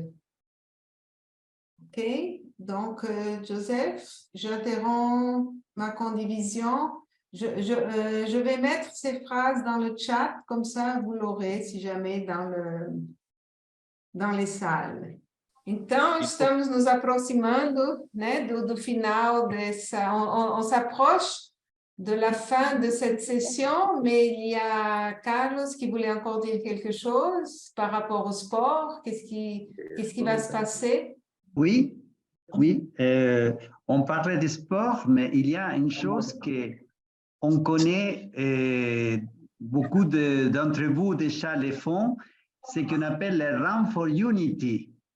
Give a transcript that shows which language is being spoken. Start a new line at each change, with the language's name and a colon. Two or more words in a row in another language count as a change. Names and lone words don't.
French: OK? Donc, Joseph, j'interromps ma condivision. Je vais mettre ces phrases dans le chat, comme ça vous l'aurez si jamais dans les salles.
Portuguese: Então, estamos nos aproximando, né, do final dessa...
French: On s'approche de la fin de cette session, mais il y a Carlos qui voulait encore dire quelque chose par rapport au sport. Qu'est-ce qui va se passer? Oui, oui. On parlait du sport, mais il y a une chose qu'on connaît, beaucoup d'entre vous déjà le font, c'est ce qu'on appelle le Run for Unity.